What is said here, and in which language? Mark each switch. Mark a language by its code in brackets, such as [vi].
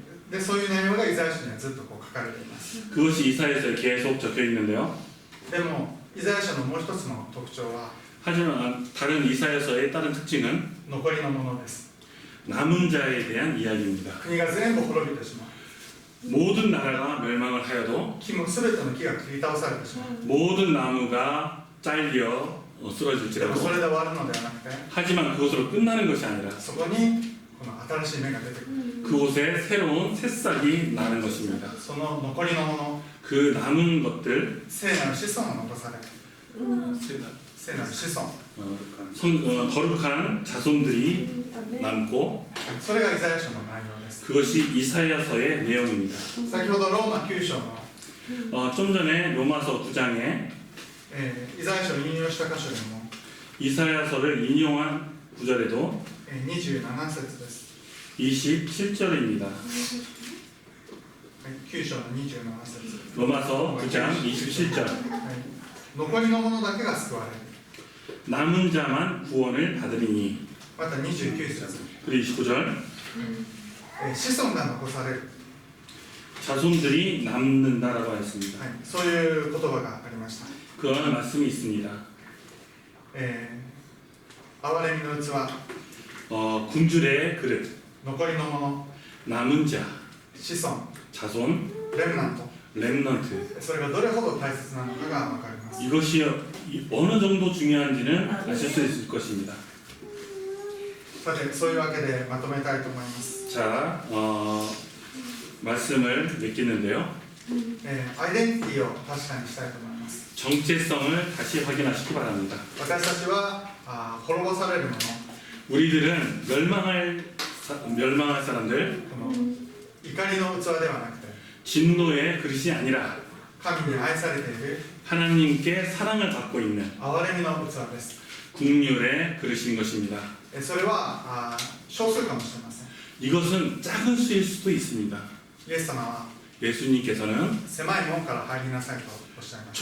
[ja] でそういう内容がイザヤ書にはずっとこう書かれています。 [ko] 그것이 이사야서에 계속 적혀 있는데요. [ja] でもイザヤ書のもう一つの特徴は [ko] 하지만 다른 이사야서의 다른 특징은 [ja] 残りのものです。 [ko] 남은 자에 대한 이야기입니다. [ja] 国が全部滅びてしまう。 [ko] 모든 나라가 멸망을 하여도 [ja] 木も全ての木が切り倒されてしまう。 [ko] 모든 나무가 잘려 [ja] でも [ko] 쓰러질지라도 [ja] それで終わるのではなくて、 [ko] 하지만 그것으로 끝나는 것이 아니라 [ja] そこにこの新しい芽が出てくる。 [ko] 그곳에 새로운 새싹이 나는 것입니다. [ja] その残りのもの、 [ko] 그 남은 것들 [ja] 聖なる子孫が残される。聖なる子孫。 [ko] 거룩한 자손들이 남고 [ja] それがイザヤ書の内容です。 [ko] 그것이 이사야서의 내용입니다. [ja] 先ほどローマ9章の、 [ko] 좀 전에 로마서 9장에 [ja] イザヤ書を引用した箇所でも、 [ko] 이사야서를 인용한 구절에도 [ja] 27節です。 [ko] 27절입니다. [ja] 9章の27節。 [ko] 로마서 9장 27절. [ja] 残りのものだけが救われる。 [ko] 남은 자만 구원을 받으리니. [ja] また29節。 [ko] 그리고 29절. [ja] 子孫が残される。 [ko] 자손들이 남는다라고 했습니다. [ja] そういう言葉がありました。 [ko] 그런 말씀이 있습니다. [ja] 憐れみの器、 [ko] 군주의 그릇, [ja] 残りのもの、 [ko] 남은 자, [ja] 子孫、 [ko] 자손, [ja] レムナント、 [ko] 렘넌트. [ja] それがどれほど大切なのかが分かります。 [ko] 이것이 어느 정도 중요한지는 아실 수 있을 것입니다. [ja] さて、そういうわけでまとめたいと思います。 [ko] 자, 말씀을 맺겠는데요. [ja] アイデンティティを確かにしたいと思います。 [ko] 정체성을 다시 확인하시기 바랍니다. [ja] 私たちは滅ぼされるもの、 [ko] 우리들은 멸망할 사람들, [ja] この怒りの器ではなくて、 [ko] 진노의 그릇이 아니라 [ja] 神に愛されている [ko] 하나님께 사랑을 받고 있는 [ja] 憐れみの器です。 [ko] 국률의 그릇인 것입니다. [ja] それは少数かもしれません。 [ko] 이것은 작은 수일 수도 있습니다. [ja] イエス様は [ko] 예수님께서는 [ja] 狭い門から入りなさいとおっしゃいまし